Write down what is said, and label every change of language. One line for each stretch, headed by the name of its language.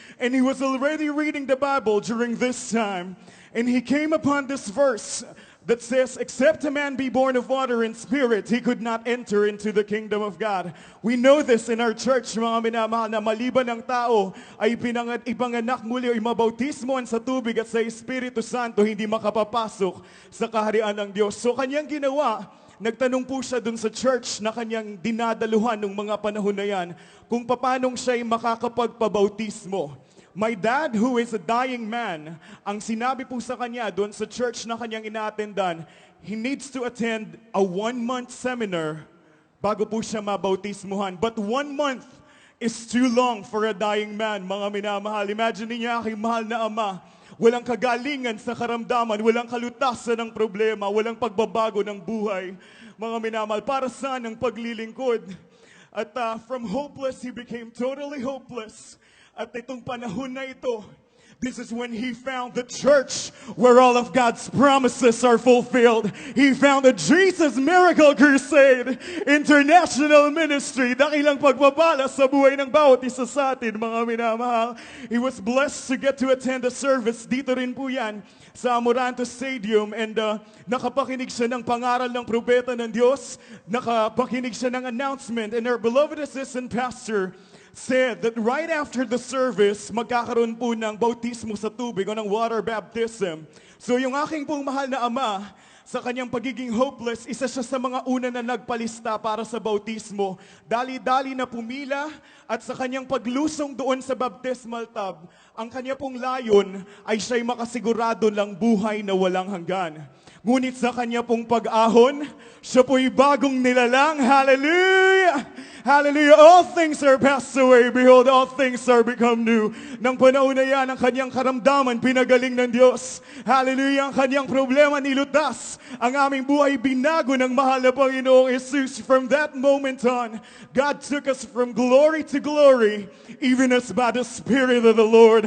English: And he was already reading the Bible during this time. And he came upon this verse that says, except a man be born of water and spirit, he could not enter into the kingdom of God. We know this in our church,
Filipino: mga minamahal, na maliban ng tao ay ipanganak muli o mabautismoan sa tubig at sa Espiritu Santo, hindi makapapasok sa kaharian ng Diyos. So kanyang ginawa, nagtanong po siya dun sa church na kanyang dinadaluhan nung mga panahon na yan, kung paanong siya'y makakapagpabautismo.
English: My dad, who is a dying man,
Filipino: ang sinabi po sa kanya doon sa church na kanyang ina-attendan,
English: he needs to attend a 1-month seminar
Filipino: bago po siya mabautismuhan.
English: But 1 month is too long for a dying man,
Filipino: mga minamahal. Imagine niya, aking mahal na ama, walang kagalingan sa karamdaman, walang kalutasan ng problema, walang pagbabago ng buhay. Mga minamahal, para saan ang paglilingkod?
English: At from hopeless, he became totally hopeless.
Filipino: At itong panahon na ito,
English: this is when he found the church where all of God's promises are fulfilled. He found the Jesus Miracle Crusade International Ministry.
Filipino: Dakilang pagpapala sa buhay ng bawat isa sa atin, mga minamahal.
English: He was blessed to get to attend a service.
Filipino: Dito rin po yan sa Amoranto Stadium. And nakapakinig siya ng pangaral ng propeta ng Diyos. Nakapakinig siya ng announcement.
English: And our beloved assistant pastor said that right after the service,
Filipino: magkakaroon po ng bautismo sa tubig o ng water baptism. So yung aking pong mahal na ama, sa kanyang pagiging hopeless, isa siya sa mga una na nagpalista para sa bautismo. Dali-dali na pumila at sa kanyang paglusong doon sa baptismal tub, ang kanya pong layon ay siya'y makasigurado ng buhay na walang hanggan. Ngunit sa kanya pong pag-ahon, siya po'y bagong nilalang. Hallelujah! Hallelujah!
English: All things are passed away. Behold, all things are become new.
Filipino: Nang panahon na yan, ang kanyang karamdaman, pinagaling ng Diyos. Hallelujah! Ang kanyang problema nilutas. Ang aming buhay binago ng mahal na Panginoong Jesus.
English: From that moment on, God took us from glory to glory, even as by the Spirit of the Lord.